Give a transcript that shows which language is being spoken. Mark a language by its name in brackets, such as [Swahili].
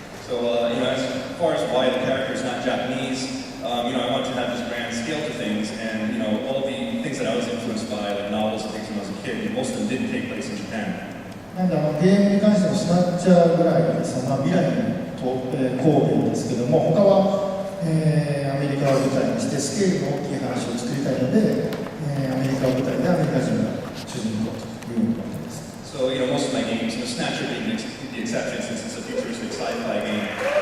[English] So, as far as why the character is not Japanese, I want to have this grand scale to things, and all the things that I was influenced by, like novels and things when I was a kid, most of them didn't take place in Japan. [Japanese] なんでゲームに関してもスナッチャーぐらいがですね、未来と神戸ですけども、他は、アメリカを舞台にしてスケールの大きい話を作りたいので、アメリカを舞台でアメリカ人が主人公ということです。 [English] So, most of my games, Snatcher being the exception since it's a futuristic sci-fi game.